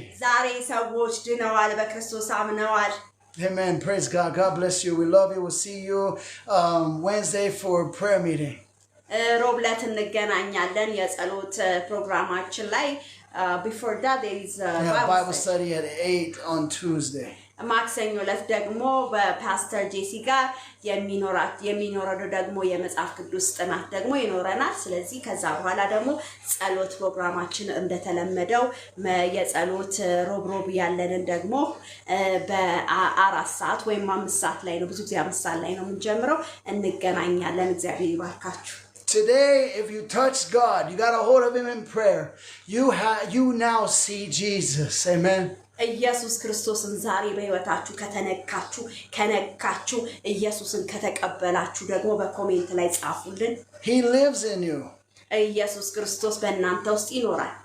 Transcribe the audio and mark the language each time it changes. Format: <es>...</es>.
<am>ዛሬ ሰዎች ድነዋል በክርስቶስ አምነዋል</am> <en>Amen. Praise God. God bless you. We love you. We'll see you Wednesday for prayer meeting.</en> <am>ሮብ ዕለት እንገናኛለን የጸሎት ፕሮግራማችን ላይ</am> <en>before that there is a Bible study at 8 on Tuesday.</en> <am>ማክሰኞ ዕለት ደግሞ በፓስተር ጄሲ ጋር የሚኖረው ደግሞ የመጽሐፍ ቅዱስ ጥናት ደግሞ ይኖረናል ስለዚህ ከዛ በኋላ ደግሞ ጸሎት ፕሮግራማችን እንደተለመደው የጸሎት ሮብ ያለንን ደግሞ በ4 ሰዓት ወይም 5 ሰዓት ላይ ነው ብዙ ጊዜ 5 ሰዓት ላይ ነው የምንጀምረው እንገናኛለን እግዚአብሔር ይባርካችሁ</am> <en>Today, if you touch God, you got a hold of Him in prayer. You now see Jesus. Amen.</en> <am>ኢየሱስ ክርስቶስን ዛሬ በህይወታችሁ ከነካችሁ ኢየሱስን ከተቀበላችሁ ደግሞ በኮሜንት ላይ ጻፉልን</am> <en>He lives in you.</en> <am>ኢየሱስ ክርስቶስ በእናንተ ውስጥ ይኖራል</am>